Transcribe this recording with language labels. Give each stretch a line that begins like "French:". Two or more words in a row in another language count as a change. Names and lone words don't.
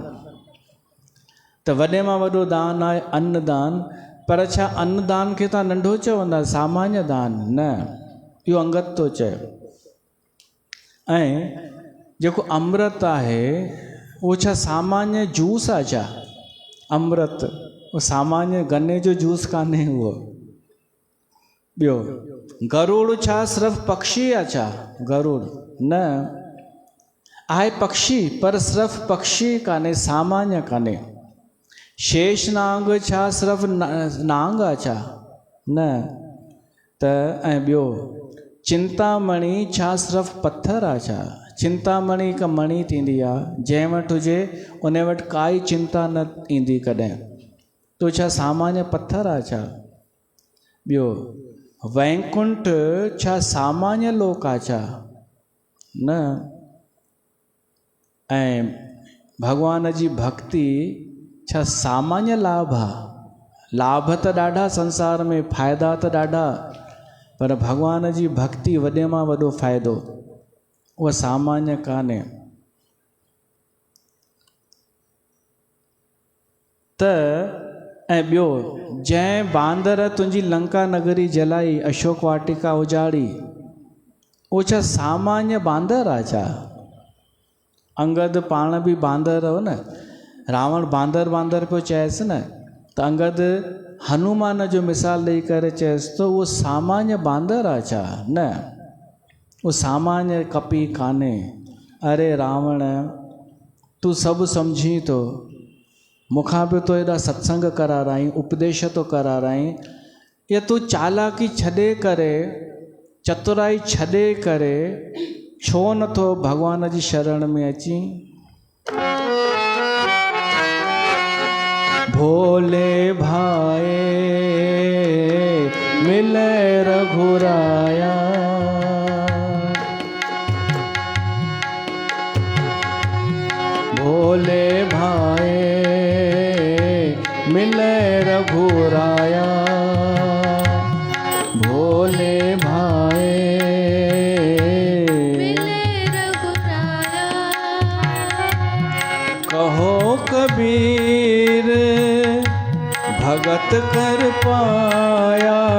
Sindhi: त वॾे मां वॾो दान आहे अन्नदान। पर छा अन्नदान खे तव्हां नंढो चवंदा? सामान्य दान न, इहो अंगत थो चए। ऐं जेको अमृत आहे उहो छा सामान्य जूस आहे छा? अमृत उहो सामान्य गन्ने जो जूस कान्हे उहो। ॿियो, गरुड़ छा सिर्फ़ु पक्षी आहे छा? गरुड़ न आहे पक्षी, पर सिर्फ़ु पक्षी कान्हे, सामान्य कान्हे। शेषनाग छा सिर्फ़ु नांग आहे छा? न। त ऐं ॿियो, चिंतामणी छा सिर्फ़ु पथर आहे छा? चिंतामणी हिकु मणी थींदी आहे, जंहिं वटि हुजे उन वटि काई चिंता न ईंदी कॾहिं। तो छा सामान्य पथर आहे छा? ॿियो, वैकुंठ छा सामान्य लोक आहे छा? न। ऐं भॻवान जी भक्ति छा सामान्य लाभ आहे? लाभ त ॾाढा संसार में, फ़ाइदा त ॾाढा, पर भॻवान जी भक्ति वॾे मां वॾो फ़ाइदो। उहा सामान्य कान्हे। त ऐं ॿियो, जंहिं बांदर तुंहिंजी लंका नगरी जलाई, अशोक वाटिका उजाड़ी, उहो छा सामान्य बांदर आहे छा? अंगद पाण बि बांदर हो न, रावण बांदर बांदर पियो चएसि न, त अंगद हनुमान जो मिसाल ॾेई करे चएसि थो उहो सामान्य बांदर आहे छा? न, उहो सामान्य कपी कान्हे। अरे रावण, तूं सभु सम्झी थो, मूंखां बि तो एॾा सत्संग कराराई, उपदेश तो कराराई, या तूं चालाकी छॾे करे, चतुराई छॾे करे छो नथो भॻवान जी शरण में अची?
Hindi: भोले भाए मिले रघुराया, भोले भाए मिले रघुराया, भोले भाए मिले रघुराया। कहो कबीर भगत कर पाया,